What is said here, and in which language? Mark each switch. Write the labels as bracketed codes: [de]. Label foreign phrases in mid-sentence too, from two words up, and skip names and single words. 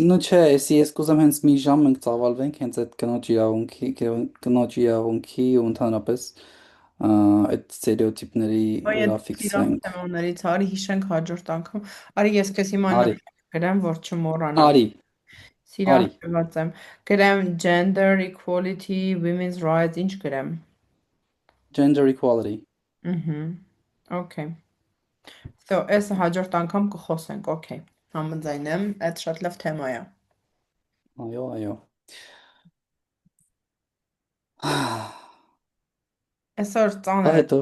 [hy] նո չէ, ես կուզեմ հենց մի ժամ մենք ծավալվենք հենց այդ կնոջ իրավունքի ու ընդհանրապես այդ ստերեոտիպների այդ վրա սիրահար ֆիքսվենք։ թեմաներից արի հիշենք հաջորդ անգամ։ Արի ես քեզ հիմա Արի, նոր գրեմ, որ չմոռանամ։ արի, արի, Սիրահարված եմ։ Գրեմ [en] gender equality, women's rights, [hy] ինչ գրեմ։ [en] gender equality։ [hy] Ըհը։ [en] Okay։ So, [hy] այս հաջորդ անգամ կխոսենք, okay։ Համաձայն եմ, այդ շատ լավ թեմա է։ Այո, այո։ Այսօր Դա ծանր է։